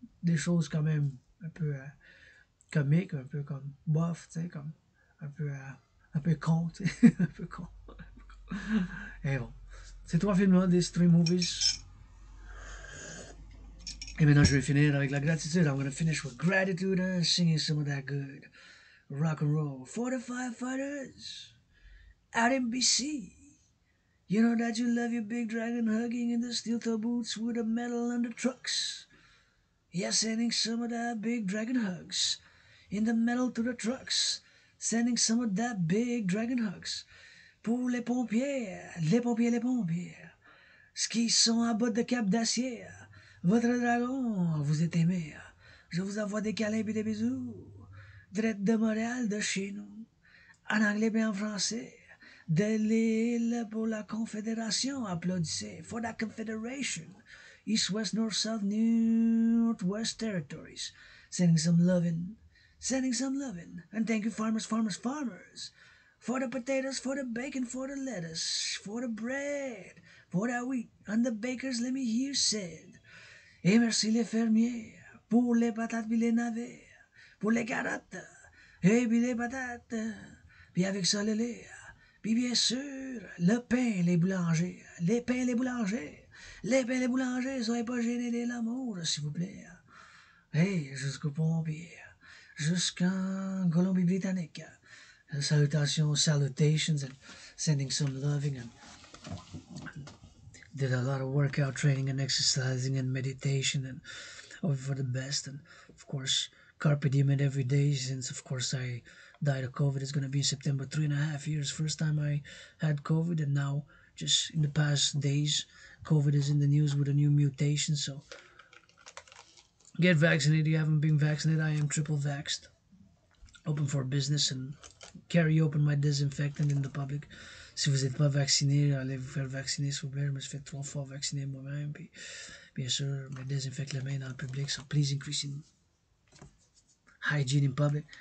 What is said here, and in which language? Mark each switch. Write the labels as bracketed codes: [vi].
[fr] Des choses quand même un peu comiques, un peu comme bof, comme un peu con, un peu con. Et bon, ces 3 films-là, des 3 movies. Et maintenant, je vais finir avec la gratitude. [en] I'm going to finish with gratitude and singing some of that good rock and roll for the firefighters out in BC. You know that you love your big dragon hugging in the steel toe boots with the metal on the trucks. Yeah, sending some of that big dragon hugs in the metal to the trucks. Sending some of that big dragon hugs [fr] pour les pompiers, les pompiers, [en] les pompiers. [fr] Ce qui sont à bas de cap d'acier. Votre dragon vous est aimé. Je vous envoie des câlins et des bisous. Drette de Montréal, de chez nous. En anglais et en français. De l'île pour la Confédération, applaudissez. [en] For the Confederation. East, West, North, South, Northwest Territories. Sending some lovin'. Sending some lovin'. And thank you, farmers, farmers, farmers. For the potatoes, for the bacon, for the lettuce, for the bread, for the wheat, and the bakers, let me hear said. [fr] Et merci les fermiers, pour les patates puis les navets, pour les carottes, et puis les patates, puis avec ça le lait, puis bien sûr, le pain, les boulangers, les pains, les boulangers, les pains, les boulangers, soyez pas gênés de l'amour, s'il vous plaît. Hey, jusqu'au pompier, jusqu'en Colombie-Britannique. [en] Salutations, salutations, and sending some loving, and did a lot of workout training and exercising and meditation, and hope for the best. And of course, carpe diem it every day, since of course I died of COVID. It's gonna be in September. 3.5 years. First time I had COVID, and now just in the past days, COVID is in the news with a new mutation. So get vaccinated. You haven't been vaccinated. I am triple vaxxed. Open for business and carry open my disinfectant in the public. [fr] Si vous n'êtes pas vacciné, allez vous faire vacciner, s'il vous plaît. Je me suis fait 3 fois vacciner moi-même. Puis, bien sûr, me désinfecte les mains dans le public. [en] So please increase in hygiene in public.